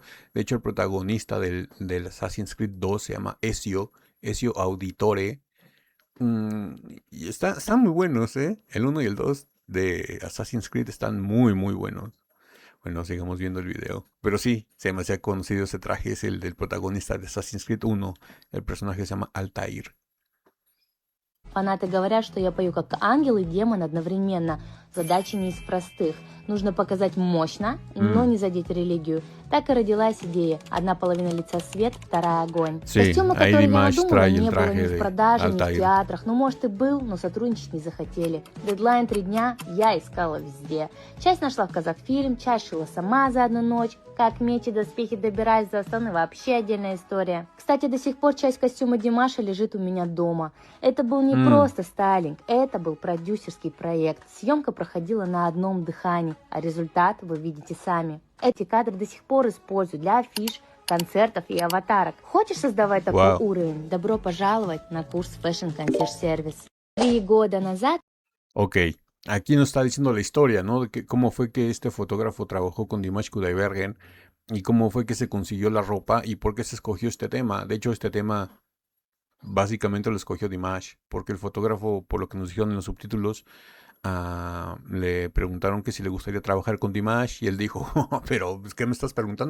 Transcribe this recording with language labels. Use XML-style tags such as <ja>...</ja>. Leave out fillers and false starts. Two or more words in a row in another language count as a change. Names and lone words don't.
<es>De hecho, el protagonista del Assassin's Creed 2 se llama Ezio Auditore. Y están muy buenos, ¿eh? El 1 y el 2 de Assassin's Creed están muy, muy buenos. Bueno, sigamos viendo el video. Pero sí, se me hacía conocido ese traje, es el del protagonista de Assassin's Creed 1. El personaje se llama Altair.</es> <ru>Фанаты говорят, что я пою как ангел и демон одновременно. Задача не из простых. Нужно показать мощно, но не задеть религию. Так и родилась идея. Одна половина лица свет, вторая огонь.</ru> <es>Sí,</es> <ru>Костюма,</ru> <es>ahí</es> <ru>который я</ru> <es>Dimash</es> <ru>надумала,</ru> <es>trae el</es> <ru>не было</ru> <es>traje</es> <ru>ни в</ru> <es>de</es> <ru>продаже, ни в</ru> <es>Altair.</es> <ru>театрах. Ну, может, и был, но сотрудничать не захотели. Дедлайн 3 дня, я искала везде. Часть нашла в Казахфильм, часть шила сама за одну ночь. Как меч и доспехи добираюсь до Астаны, вообще отдельная история. Кстати, до сих пор часть костюма Димаша лежит у меня дома. Это был не просто стайлинг, это был продюсерский проект. Съемка проходила на одном дыхании, а результат вы видите сами. Эти кадры до сих пор использую для афиш, концертов и аватарок. Хочешь создавать такой Wow. уровень? Добро пожаловать на курс Fashion Concierge Service. 3 года назад</ru> <es>Ok, aquí nos está diciendo la historia, ¿no? De cómo fue que este fotógrafo trabajó con Dimash Kudaibergen y cómo fue que se consiguió la ropa y por qué se escogió este tema. De hecho, este tema básicamente lo escogió Dimash, porque el fotógrafo, por lo que nos dijeron en los subtítulos, le preguntaron que si le gustaría trabajar con Dimash y él dijo, pero ¿qué me estás preguntando?</es>